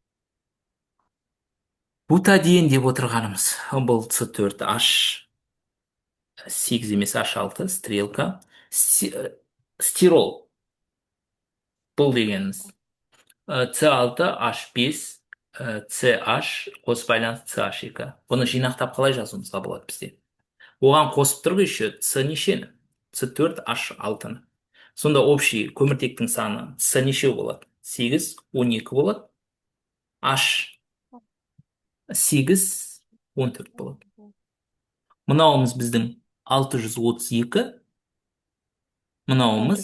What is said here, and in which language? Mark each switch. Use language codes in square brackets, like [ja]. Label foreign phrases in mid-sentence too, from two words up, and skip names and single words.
[kk] Бутадин деп отырғанымыз бұл С4H8 емес H6 стрелка. Стирол бұл дегеніміз С6H5 CH қос байланыс CH2. Бұны жинақтап қалай жазуымызға болады бізде? Оған қосып тұр ғой еще С нешені? С4, H6-ны. Сонда общий көміртектің саны С неше болады? 8, 12 болады. H 8, 14 болады. Мынауымыз біздің 632, он